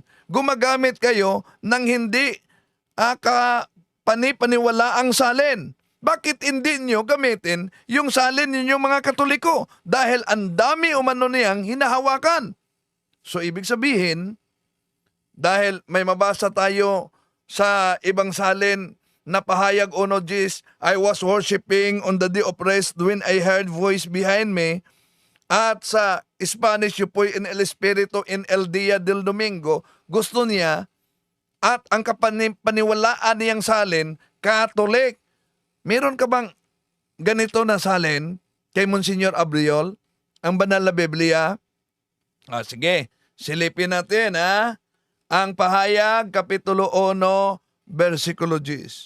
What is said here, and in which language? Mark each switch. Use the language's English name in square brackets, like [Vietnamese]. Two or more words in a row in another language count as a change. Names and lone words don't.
[Filipino] Gumagamit kayo ng hindi panipaniwalaang salin. Bakit hindi nyo gamitin yung salin ninyong mga Katoliko? Dahil ang dami umano niyang hinahawakan. So ibig sabihin, dahil may mabasa tayo sa ibang salin na pahayag 1:10, [English] I was worshiping on the day of rest when I heard voice behind me. [Filipino] At sa [Spanish] Spanish, yo po'y en el Espiritu en el día del Domingo, [Filipino] gusto niya, at ang kapaniwalaan niyang salin, Catholic. Meron ka bang ganito na salin kay Monsignor Abriol? Ang banal na Biblia? Sige, silipin natin ang pahayag, Kapitulo 1, versikulo 10.